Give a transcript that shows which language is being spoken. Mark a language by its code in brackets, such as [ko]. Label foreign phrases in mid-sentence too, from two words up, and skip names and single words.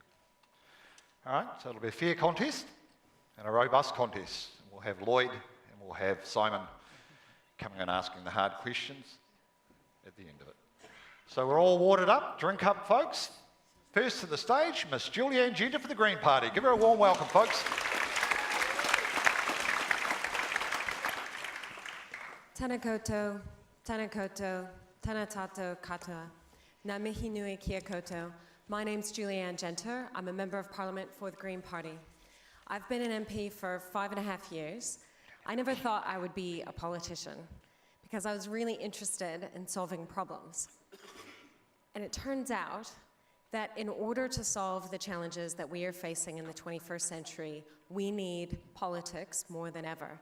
[en] All right, so it'll be a fair contest and a robust contest. We'll have Lloyd and we'll have Simon coming and asking the hard questions at the end of it. So we're all watered up, drink up, folks. First to the stage, Miss Julianne Genter for the Green Party. Give her a warm welcome, folks. [mi] Tēnā koutou, tēnā koutou, tēnā tātou katoa. Ngā mihi nui kia koutou. [en] My name's Julianne Genter. I'm a Member of Parliament for the Green Party. I've been an MP for 5.5 years. I never thought I would be a politician because I was really interested in solving problems. And it turns out that in order to solve the challenges that we are facing in the 21st century, we need politics more than ever.